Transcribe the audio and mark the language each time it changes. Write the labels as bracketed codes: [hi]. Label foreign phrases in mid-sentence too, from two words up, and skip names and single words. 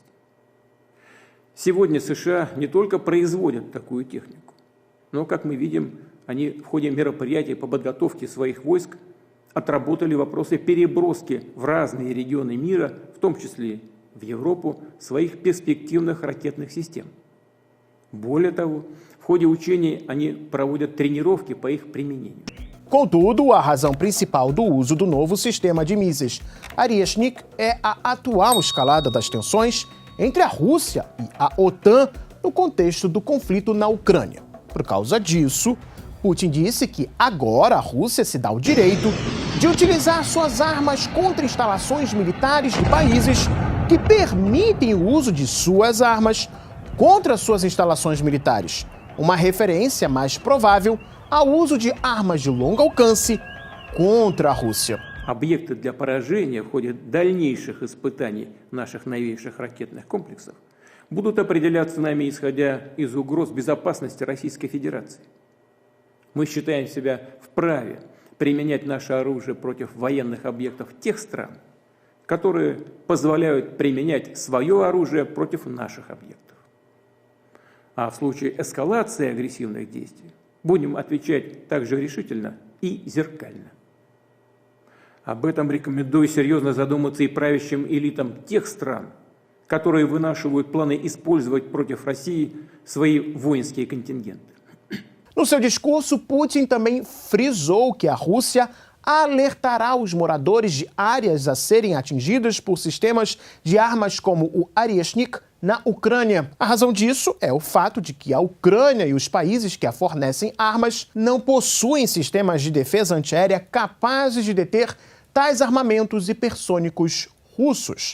[ru] Сегодня США не только производят такую технику, но, как мы видим, они в ходе мероприятий по подготовке своих войск отработали вопросы переброски в разные регионы мира, в том числе в Европу, своих перспективных ракетных систем. Более того, в ходе учений они проводят тренировки по их применению. [pt] Contudo, a razão principal do uso do novo sistema de mísseis Oryashnik é a atual escalada das tensões entre a Rússia e a OTAN no contexto do conflito na Ucrânia. Por causa disso, Putin disse que agora a Rússia se dá o direito de utilizar suas armas contra instalações militares de países que permitem o uso de suas armas contra suas instalações militares, uma referência mais provável ao uso de armas de longo alcance contra a Rússia. [ru] Объекты для поражения в ходе дальнейших испытаний наших новейших ракетных комплексов будут определяться нами, исходя из угроз безопасности Российской Федерации. Мы считаем себя вправе применять наше оружие против военных объектов тех стран, которые позволяют применять свое оружие против наших объектов. А в случае эскалации агрессивных действий будем отвечать также решительно и зеркально. Об этом рекомендую серьезно задуматься и правящим элитам тех стран, которые вынашивают планы использовать против России свои воинские контингенты. [pt] No seu discurso, Putin também frisou que a Rússia alertará os moradores de áreas a serem atingidas por sistemas de armas como o Oryashnik na Ucrânia. A razão disso é o fato de que a Ucrânia e os países que a fornecem armas não possuem sistemas de defesa antiaérea capazes de deter tais armamentos hipersônicos russos.